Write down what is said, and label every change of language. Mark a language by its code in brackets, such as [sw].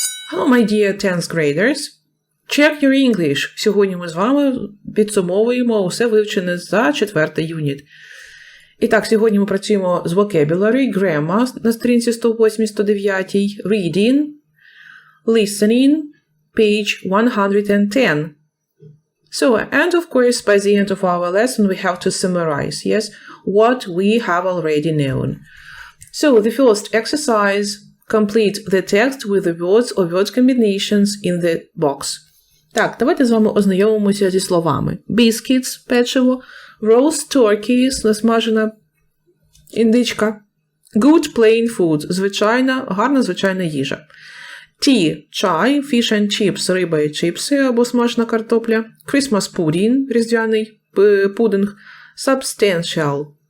[en] Hello, my dear 10th graders. Check your English. [uk] Сьогодні ми з вами підсумовуємо усе вивчене за 4-й юніт. І так, сьогодні ми працюємо з [en] vocabulary, grammar [uk] на сторінці 108-109, [en] reading, listening, page 110. So, and of course, by the end of our lesson, we have to summarize, yes, what we have already known. So, the first exercise, complete the text with the words or word combinations in the box. [uk] Так, давайте з вами ознайомимося зі словами. [en] Biscuits [uk] – печиво, [en] roast turkey [uk] – насмажена індичка, [en] good plain food [uk] – звичайна, гарна звичайна їжа. [en] Tea [uk] – чай, [en] fish and chips [uk] – риба і чипси або смажена картопля, [en] Christmas pudding [uk] – різдвяний пудинг, [en] substantial